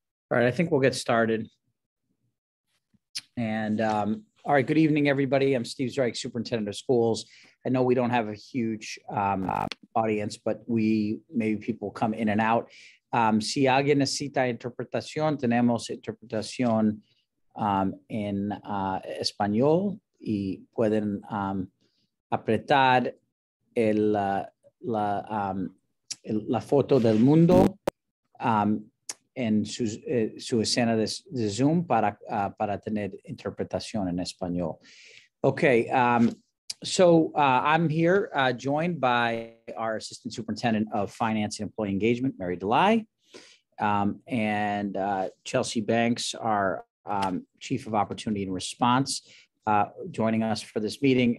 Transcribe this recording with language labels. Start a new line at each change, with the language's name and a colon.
English: All right, I think we'll get started. And all right, good evening, everybody. I'm Steve Zreich, Superintendent of Schools. I know we don't have a huge audience, but maybe people come in and out.
Spanish: Si alguien necesita interpretación, tenemos interpretación en español y pueden apretar la foto del mundo en su escena de Zoom para tener interpretación en español.
English: Okay, so I'm here joined by our Assistant Superintendent of Finance and Employee Engagement, Mary Delay, and Chelsea Banks, our Chief of Opportunity and Response, joining us for this meeting.